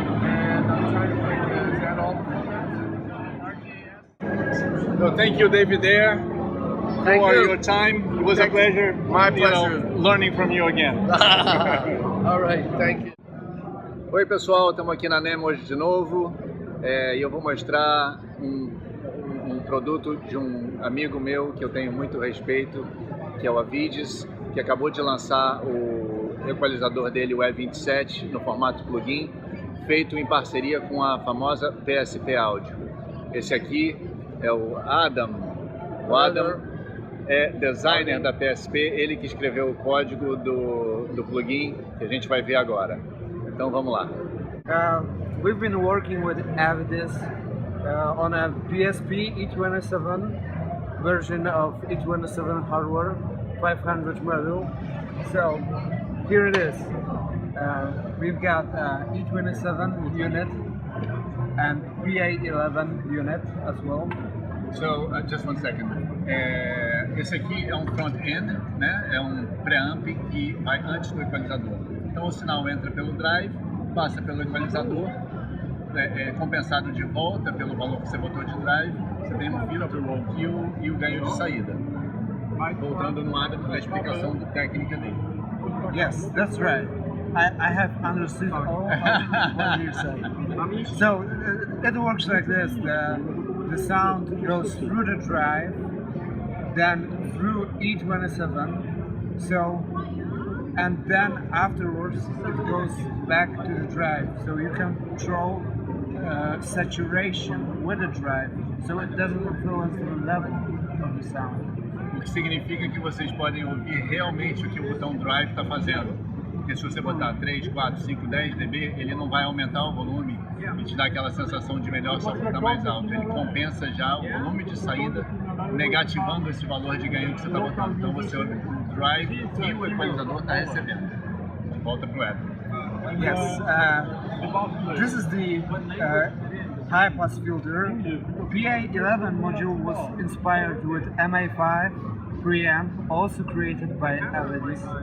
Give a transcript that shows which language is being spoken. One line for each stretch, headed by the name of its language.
English: and I'm trying to think, is that all? So thank you, Derr. For your time. It was a pleasure. My pleasure. Learning from you again. All right, thank you.
Portuguese: Oi pessoal, estamos aqui na NEMM hoje de novo e eu vou mostrar um produto de um amigo meu que eu tenho muito respeito, que é o Avedis, que acabou de lançar o equalizador dele, o E27, no formato plugin, feito em parceria com a famosa PSP Áudio. Esse aqui é o Adam. O Adam é designer da PSP, ele que escreveu o código do plugin que a gente vai ver agora. Então vamos lá.
English: We've been working with Avedis on a PSP E27 version of E27 hardware, 500 module. So here it is. We've got E27 unit and PA11 unit as well. So, just one second.
Portuguese: Esse aqui é um front-end, né? É um preamp que vai antes do equalizador. Então o sinal entra pelo drive, passa pelo equalizador, é compensado de volta pelo valor que você botou de drive, você tem um filtro e o ganho de saída. Voltando no Adam para a explicação técnica dele.
English: Yes, that's right. I have understood all of what you're saying. So it works like this. The sound goes through the drive, then through E27, and then afterwards it goes back to the drive. So you can control saturation with the drive, so it doesn't influence the level of of the sound.
Portuguese: O que significa que vocês podem ouvir realmente o que o botão Drive está fazendo. Porque se você botar 3, 4, 5, 10 dB, ele não vai aumentar o volume e te dá aquela sensação de melhor só porque está mais alto. Ele compensa já o volume de saída, negativando esse valor de ganho que você está botando. Então você ouve o Drive e o equalizador está recebendo. Volta pro Ed.
English: Yes, this is the high pass filter. PA11 module was inspired with MA5 preamp, also created by Avedis.